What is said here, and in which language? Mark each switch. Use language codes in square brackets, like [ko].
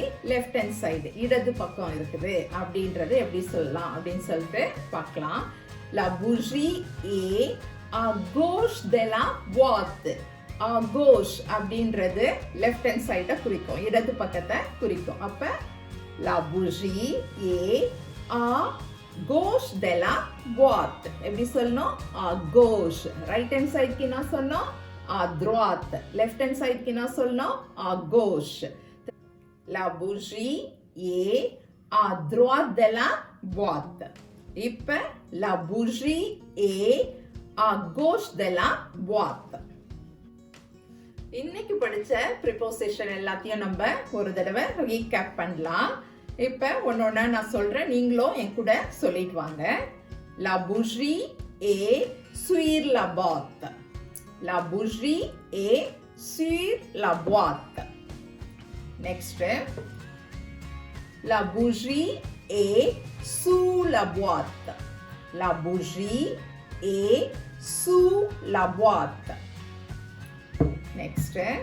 [ta] Left hand side, இடது பக்கம் இருக்குது அப்படின்றது எப்படி சொல்லலாம் அப்படின்னு சொல்லிட்டு பார்க்கலாம். [fr] La bougie est à gauche de la boîte. [ta] à gauche அப்படின்றது லெஃப்ட் ஹேண்ட் சைடை குறிக்கும், இடது பக்கத்தை குறிக்கும். அப்ப [fr] la bougie est à gauche de la boîte. [ta] எப்படி சொல்லணும்? [fr] À gauche. [en] Right hand side [ta] க்கு என்ன சொல்லணும்? [fr] À droite. [en] Left hand side [ta] க்கு என்ன சொல்லணும்? [fr] À gauche. La bougie est à droite de la boîte. [ta] இப்ப [fr] la bougie est à gauche de la boîte. [ta] இன்னைக்கு படிச்ச preposition எல்லாத்தையும் நம்ம ஒரு தடவை ரீகேப் பண்ணலாம். இப்ப ஒன்னொன்னா நான் சொல்றேன், நீங்களும் என் கூட சொல்லிட்டு வாங்க. [fr] La bougie est sur la boîte. La bougie est sur la boîte. Next. La bougie est sous la boîte. La bougie est sous la boîte. Next.